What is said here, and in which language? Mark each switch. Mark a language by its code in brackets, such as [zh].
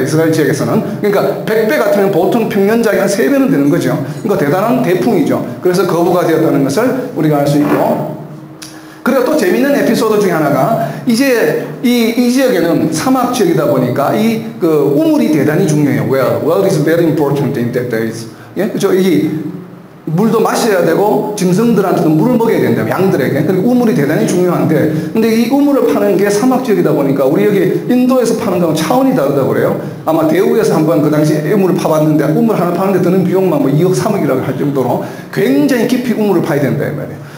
[ko] 이스라엘 지역에서는. 그러니까 100배 같으면 보통 평년작이 한 3배는 되는 거죠. 그러니까 대단한 대풍이죠. 그래서 거부가 되었다는 것을 우리가 알 수 있고, 그리고 또 재미있는 에피소드 중에 하나가, 이제 이 지역에는 사막 지역이다 보니까 그 우물이 대단히 중요해요. [en] Well is very important in that days. [ko] 예? 그죠? 물도 마셔야 되고 짐승들한테도 물을 먹여야 된다, 양들에게. 그리고 우물이 대단히 중요한데, 근데 이 우물을 파는 게 사막 지역이다 보니까 우리 여기 인도에서 파는 거랑 차원이 다르다고 그래요. 아마 대우에서 한번 그 당시에 우물을 파봤는데, 우물 하나 파는데 드는 비용만 뭐 2억 3억이라고 할 정도로 굉장히 깊이 우물을 파야 된다 이 말이에요.